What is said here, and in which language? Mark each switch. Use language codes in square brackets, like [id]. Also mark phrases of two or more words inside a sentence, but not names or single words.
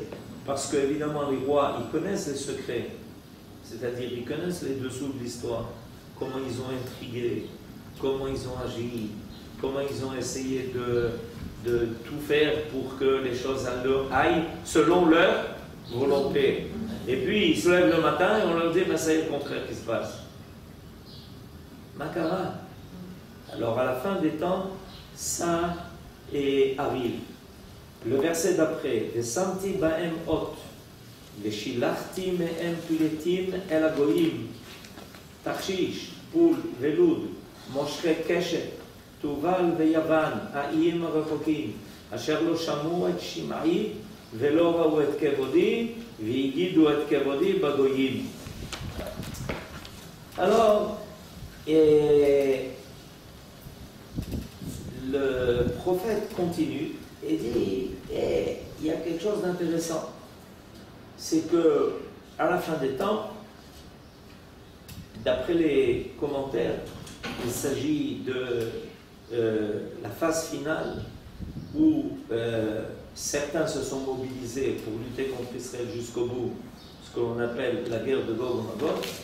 [fr] Parce qu'évidemment, les rois, ils connaissent les secrets. C'est-à-dire, ils connaissent les dessous de l'histoire, comment ils ont intrigué, comment ils ont agi, comment ils ont essayé de tout faire pour que les choses aillent selon leur volonté. Et puis, ils se lèvent le matin et on leur dit, mais c'est le contraire qui se passe. [he] Makara. [fr] Alors, à la fin des temps, ça arrive. Le verset d'après, « [he] ושמתי בהם אות » ושילחתי מהם פליטים אל הגויים, תרשיש, פול ולוד, מושכי קשת, תובל ויוון, האיים הרחוקים, אשר לא שמעו את שמעי ולא ראו את כבודי, והגידו את כבודי בגויים. [fr] Alors, le prophète continue et dit, il y a quelque chose d'intéressant. C'est que, à la fin des temps, d'après les commentaires, il s'agit de la phase finale où certains se sont mobilisés pour lutter contre Israël jusqu'au bout, ce que l'on appelle la guerre de Gog et Magog.